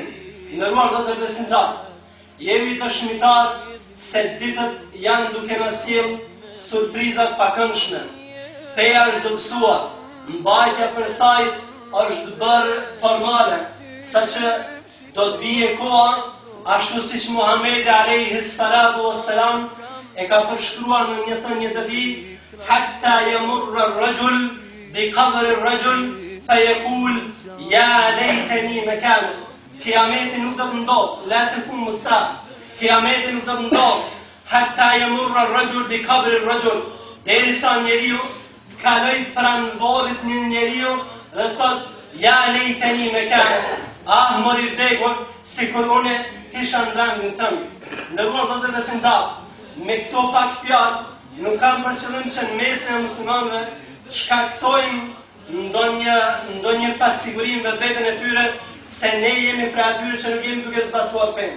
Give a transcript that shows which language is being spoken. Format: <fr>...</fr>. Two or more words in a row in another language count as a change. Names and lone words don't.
<sq>Nderuar vëllezër besimtar, jemi dëshmitar se ditët janë duke na sjellë surprizat pakëndshme. Feja është dobësuar, mbajtja për saj është bërë formale, saqë do të vijë koha, ashtu siç Muhamedi</sq> <ar>عليه الصلاة والسلام</ar> <sq>e ka përshkruar në një thënie të tij:</sq> <ar>"حتى يمر الرجل بقبر الرجل فيقول يا ليتني مكانه."</ar> <sq>Kiameti nuk do të ndodhë,</sq> <ar>لا تقوم الساعة.</ar> <sq>Kiameti nuk do të ndodhë,</sq> <ar>حتى يمر الرجل بقبر الرجل,</ar> <sq>derisa njeriu kaloj pranvorit një njeriu dhe thot:</sq> <ar>"يا ليتني مكانه."</ar> <sq>Ah, mori vdekur, sikur une kisha në vendin tëmë. Nderuar vëllezër besimtar, me këto pak fjalë nuk kam për qëllim që në mesin e muslimanëve të shkaktojmë ndonjë pasigurim dhe veten e tyre se ne jemi prej atyre që nuk jemi duke zbatuar fenë.</sq>